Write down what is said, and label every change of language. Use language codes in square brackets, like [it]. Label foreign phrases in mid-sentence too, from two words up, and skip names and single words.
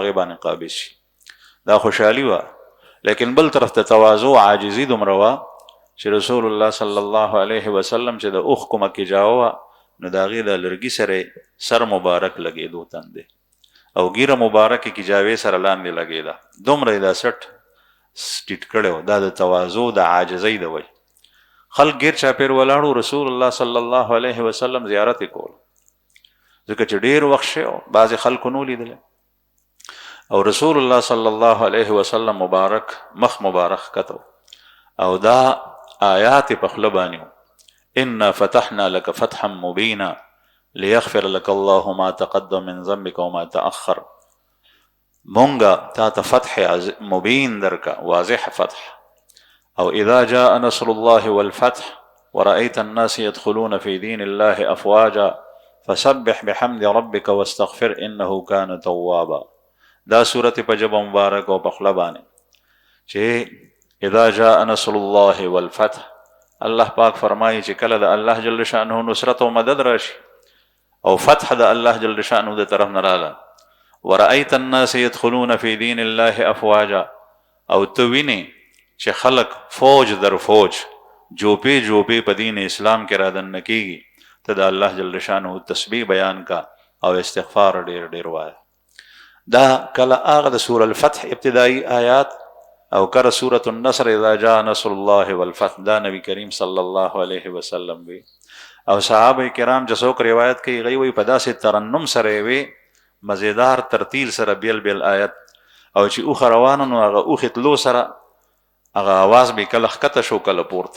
[ps] هغې باندې قابض شي دا خوشحالي وه لیکن بل طرف ته تواضع عاجزي دومره وه چې رسول الله [ar] صلی الله علیه وسلم [ps] چې د اوښ کومه کجاوه وه نو د هغې د لرګي سره سر مبارک لګېدو تندې او ګیره مبارکې کجاوې سره لاندې لګېده دومره یې دا سټ ټیټ کړی و دا د تواضع د عاجزۍ د وجې خلک ګیر چاپېر ولاړو رسول الله [ar] صلی الله علیه وسلم [ps] زیارت یې کول ځکه چې ډېر وخت شی و بعضې خلکو نو لیدلی او رسول الله [ar] صلی الله علیه وسلم [ps] مبارک مخ مبارک کتو او دا آیات په خوله باندې [ar] انا فتحنا لك فتحا مبینا لیغفر لك الله ما تقدم من ذنبك وما تأخر [ps] مونږه تا ته فتح مبین درکا واضح فتح او [ar] اذا جاء نصر الله والفتح ورأيت الناس يدخلون في دين الله افواجا فسبح بحمد ربك واستغفر انه كان توابا [ps] دا صورت په ژبه مبارک او په خوله باندې چې [ar] اذا جاء نصر الله والفتح [ps] الله پاک فرمایي چې کله د [ar] الله جل شانه [ps] نصرت او مدد راشي او فتح د [ar] الله جل شانه [ps] د طرف نه راغله [ar] ورأيت الناس يدخلون في دين الله افواجا، [ps] او ته وینې چې خلق فوج در فوج جوپې جوپې په دین اسلام کې را دننه کېږي. ته د [ar] الله جل شانه [ps] تسبیح بیان کا او استغفار ډیر ډیر وایه. دا کله هغه د سوره الفتح ابتدایي آیات او کله سوره النصر [ar] اذا جاء نصر الله والفتح، [ps] دا نبی کریم [ar] صلی الله علیه وسلم [ps] وی. او صحابه کرام چې څوک روایت کوي غي وي په داسې ترنم سره وي، مزیدار ترتیل سره بیل بیل آیت، او چې اوخه روانه نو هغه اوخې تلو سره هغه اواز به کله ښکته شو کله پورته.